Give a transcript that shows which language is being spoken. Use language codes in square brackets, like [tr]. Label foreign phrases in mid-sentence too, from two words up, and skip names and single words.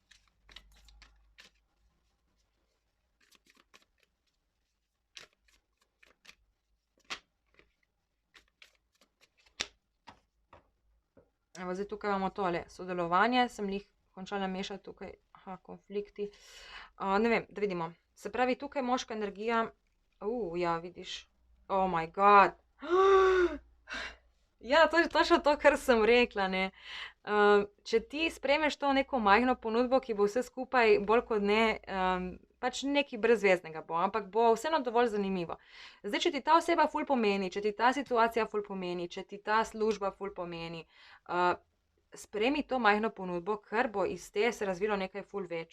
[sl] Evo, zdaj tukaj imamo tole sodelovanje, sem jih končala mešati tukaj, konflikti. Ne vem, da vidimo. Se pravi, tukaj moška energija, ja, vidiš, [en] oh my god, [sl] ja, to je točno to, kar sem rekla, ne. če ti sprejmeš to neko majhno ponudbo, ki bo vse skupaj bolj kot ne, pač nekaj brezveznega bo, ampak bo vseeno dovolj zanimivo. Zdaj, če ti ta oseba ful pomeni, če ti ta situacija ful pomeni, če ti ta služba ful pomeni, sprejmi to majhno ponudbo, ker bo iz te se razvilo nekaj ful več.